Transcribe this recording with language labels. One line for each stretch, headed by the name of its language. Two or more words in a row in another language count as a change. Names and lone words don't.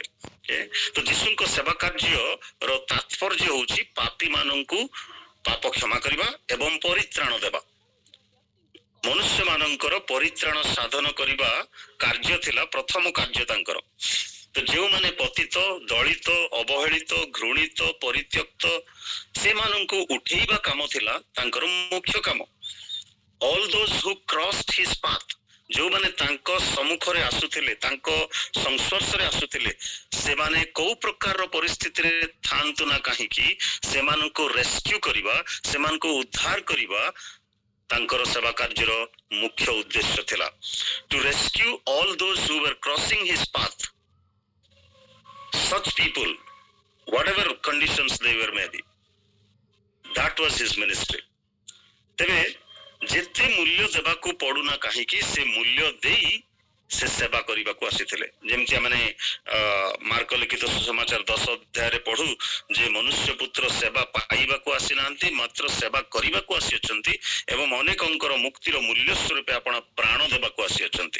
Odia: ତ ଯୀଶୁଙ୍କ ସେବା କାର୍ଯ୍ୟର ତାତ୍ପର୍ଯ୍ୟ ହଉଛି ପାପୀ ମାନଙ୍କୁ ପାପ କ୍ଷମା କରିବା ଏବଂ ପରିତ୍ରାଣ ଦେବା। ମନୁଷ୍ୟ ମାନଙ୍କର ପରିତ୍ରାଣ ସାଧନ କରିବା କାର୍ଯ୍ୟ ଥିଲା ପ୍ରଥମ କାର୍ଯ୍ୟ ତାଙ୍କର। ତ ଯେଉଁମାନେ ପତିତ, ଦଳିତ, ଅବହେଳିତ, ଘୃଣିତ, ପରିତ୍ୟକ୍ତ, ସେମାନଙ୍କୁ ଉଠେଇବା କାମ ଥିଲା ତାଙ୍କର ମୁଖ୍ୟ କାମ।
English: All those who crossed his path,
Odia: ଯୋଉମାନେ ତାଙ୍କ ସମ୍ମୁଖରେ ଆସୁଥିଲେ, ତାଙ୍କ ସଂସ୍ପର୍ଶରେ ଆସୁଥିଲେ, ସେମାନେ କୋଉ ପ୍ରକାରର ପରିସ୍ଥିତିରେ ଥାନ୍ତୁ ନା କାହିଁକି ସେମାନଙ୍କୁ ରେସ୍କ୍ୟୁ କରିବା, ସେମାନଙ୍କୁ ଉଦ୍ଧାର କରିବା ତାଙ୍କର ସେବା କାର୍ଯ୍ୟର ମୁଖ୍ୟ ଉଦ୍ଦେଶ୍ୟ ଥିଲା।
English: To rescue all those who were crossing his path, such people, whatever conditions they were maybe, that was his ministry.
Odia: ତେବେ ଯେତେ ମୂଲ୍ୟ ଦେବାକୁ ପଡୁନା କାହିଁକି ସେ ମୂଲ୍ୟ ଦେଇ ସେ ସେବା କରିବାକୁ ଆସିଥିଲେ। ଯେମିତି ଆମେ ମାର୍କ ଲିଖିତ ସୁସମାଚାର 10 ଅଧ୍ୟାୟରେ ପଢୁ ଯେ ମନୁଷ୍ୟ ପୁତ୍ର ସେବା ପାଇବାକୁ ଆସିନାହାନ୍ତି, ମାତ୍ର ସେବା କରିବାକୁ ଆସିଅଛନ୍ତି ଏବଂ ଅନେକଙ୍କର ମୁକ୍ତିର ମୂଲ୍ୟ ସ୍ୱରୂପ ଆପଣ ପ୍ରାଣ ଦେବାକୁ ଆସିଅଛନ୍ତି।